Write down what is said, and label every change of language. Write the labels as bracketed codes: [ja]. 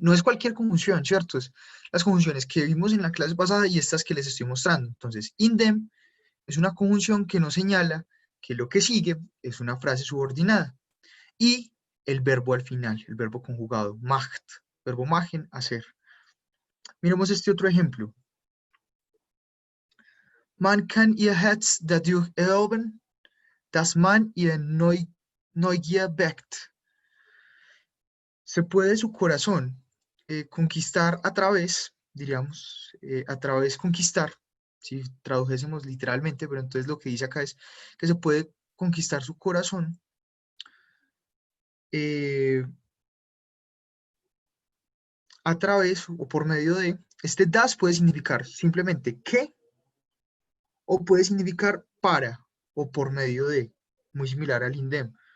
[es] No es cualquier conjunción, ¿cierto? Es las conjunciones que vimos en la clase pasada y estas que les estoy mostrando. Entonces, indem es una conjunción que nos señala que lo que sigue es una frase subordinada. Y el verbo al final, el verbo conjugado, macht, verbo machen, hacer. Miremos este otro ejemplo. [de] Man kann ihr Herz dadurch erobern, dass man ihr Neugier weckt. [es] Se puede su corazón conquistar a través, diríamos, a través conquistar, si tradujésemos literalmente, pero entonces lo que dice acá es que se puede conquistar su corazón eh, a través o por medio de, este das puede significar simplemente que o puede significar para o por medio de, muy similar al indem.